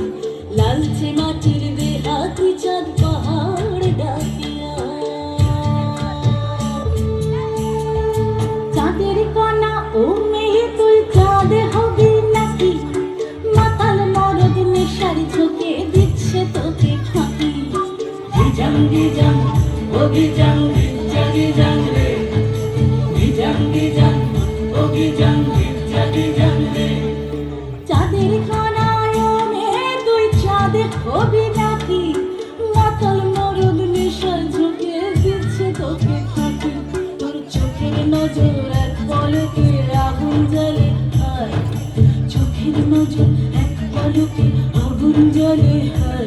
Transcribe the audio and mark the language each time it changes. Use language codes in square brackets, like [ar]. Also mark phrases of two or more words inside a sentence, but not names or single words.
[bn] লালচে মাটির দেহাতি চাঁদ পাহাড় ডাকিয়া, চাঁদের কণা ও মেয়ে তুই চাঁদ হবি নাকি, মাতাল মরদ নেশার চোখে দিচ্ছে তোকে ফাঁকি। [sat] Gijang, oh gijang, gitcha gijang re. Gijang, oh gijang, gitcha gijang re. [bn] চাঁদের কণায় ও মেয়ে তুই চাঁদ হবি নাকি, মাতাল মরদ নেশার চোখে দিচ্ছে তোকে ফাঁকি। তোর চোখের নজর এক পলকে আগুন জ্বলে হায়, চোখের নজর এক পলকে আগুন জ্বলে হায়।